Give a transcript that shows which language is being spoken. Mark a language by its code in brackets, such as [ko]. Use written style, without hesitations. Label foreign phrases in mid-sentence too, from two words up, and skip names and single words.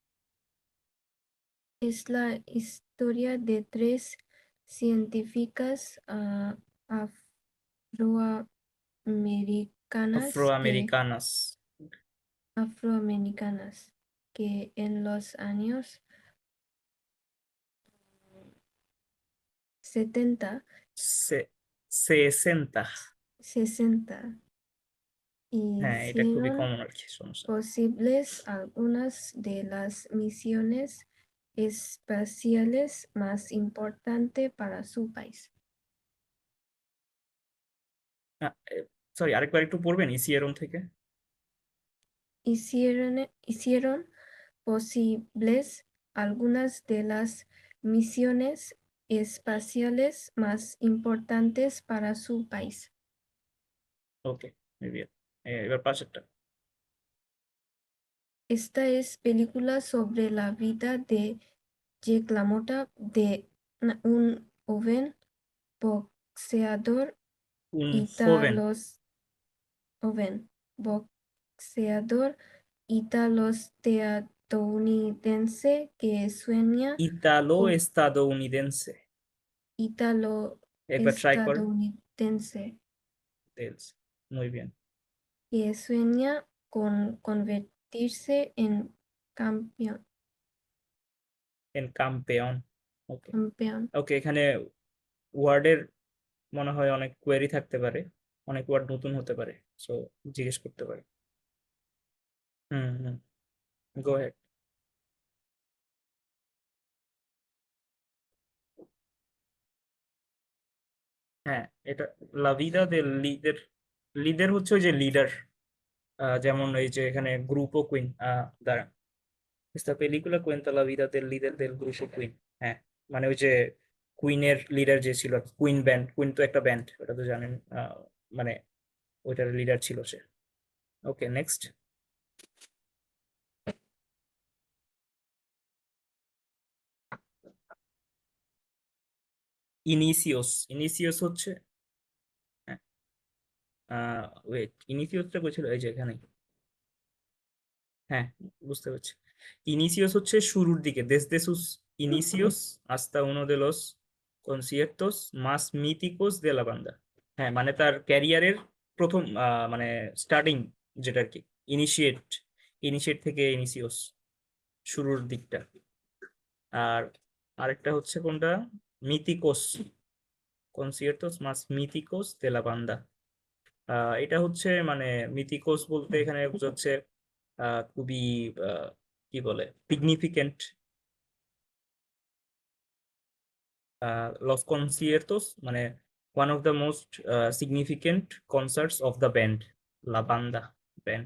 [es] Es la historia de tres científicas আফ্রো-আমেরিকানাস। afroamericanas que en los años 70, সেসেন্তা। 60 [bn] হ্যাঁ, এটা খুবই [es] hicieron [bn] কমন আর কি, সমস্যা। [es] posibles algunas de las misiones espaciales más importantes para su país. [bn] সরি, আরেকবার একটু পড়বেন ইসিএরন থেকে। [es] Hicieron posibles algunas de las misiones espaciales más importantes para su país. [bn] ওকে, এবার পাশেরটা। [es] Esta es película sobre la vida de Jake LaMotta, de un joven boxeador un joven. italos, joven boxeador italos-estadounidense que sueña ইতালো con [bn] এস্তাদোউনিদেন্সে। একবার ট্রাই করেন। [es] italo-estadounidense তেলস, muy bien। que sueña con convertirse en campeón. en campeón. ওকে। Campeón. [bn] ওকে, এখানে ওয়ার্ডের মনে হয় অনেক কোয়েরি থাকতে পারে, অনেক ওয়ার্ড নতুন হতে পারে, সো জিজ্ঞেস করতে পারে। হুম হুম, [en] go ahead. [bn] হ্যাঁ, এটা [es] la vida de líder. [bn] লিডার হচ্ছে ওই যে লিডার, যেমন এই যে এখানে গ্রুপো কুইন, দাঁড়া, [es] esta película cuenta la vida del líder del grupo কুইন। [bn] হ্যাঁ, মানে ওই যে কুইনের লিডার যে ছিল, কুইন ব্যান্ড, কুইন তো একটা ব্যান্ড, ওটা তো জানেন, মানে ওইটার লিডার ছিল সে। ওকে, নেক্সট। ইনিসিওস হচ্ছে, ওয়েট, ইনিসিওসটা কোথায়, এই যে এখানে। হ্যাঁ, বুঝতে পারছি। ইনিসিওস হচ্ছে শুরুর দিকে, [es] desde sus inicios hasta uno de los conciertos más míticos de la banda। [bn] হ্যাঁ, মানে তার ক্যারিয়ারের প্রথম, মানে স্টার্টিং, যেটা আর কি, ইনিশিয়েট, ইনিশিয়েট থেকে ইনিসিওস, শুরুর দিকটা। আর আরেকটা হচ্ছে কোনটা, মিথিকোস, [es] conciertos más míticos de la banda। [bn] এটা হচ্ছে মানে মিথিকোস বলতে এখানে বোঝাচ্ছে খুবই, আহ, কি বলে, সিগনিফিকেন্ট, [es] los conciertos, [bn] মানে [en] one of the most significant concerts of the band, [es] la banda [bn] ব্যান্ড।